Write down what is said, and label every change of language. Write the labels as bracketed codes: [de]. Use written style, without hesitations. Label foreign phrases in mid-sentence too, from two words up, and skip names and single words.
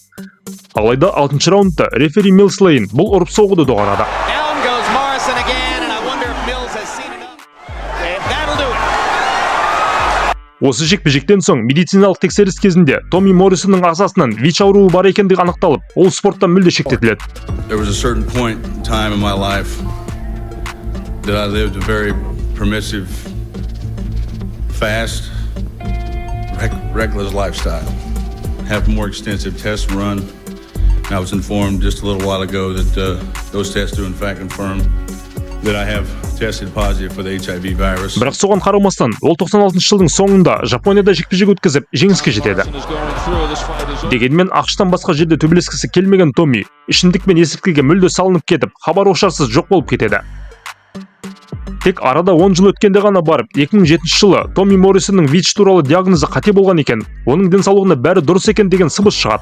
[kk] Алайда 6-шы раундта рефери Милс Лейн бұл ұрып соғуды доғарады. Осы жекпе-жектен соң медициналық тексеріс кезінде Томми Моррисонның ағзасынан ВИЧ ауруы бар екендігі анықталып, ол спорттан мүлде шектетіледі. [en] There was a certain point in time in my life that I lived a very permissive, fast, reckless lifestyle. Have more extensive tests run. And I was informed just a little while ago that those tests do in fact confirm that I have tested positive for the HIV virus. [kk] Бірақ соған қарамастан, ол 96 жылдың соңында Жапонияда жекпе-жек өткізіп, жеңіске жетеді. Дегенмен ақштан басқа жерде төбелескісі келмеген Томми, ішімдік пен есірткіге мүлде салынып кетіп, хабар-ошарсыз жоқ болып кетеді. Тек арада 10 жыл өткенде ғана барып, 2007 жылы Томми Моррисонның ВИЧ туралы диагнозы қате болған екен, оның денсаулығына бәрі дұрыс екен деген сыбыс шығады.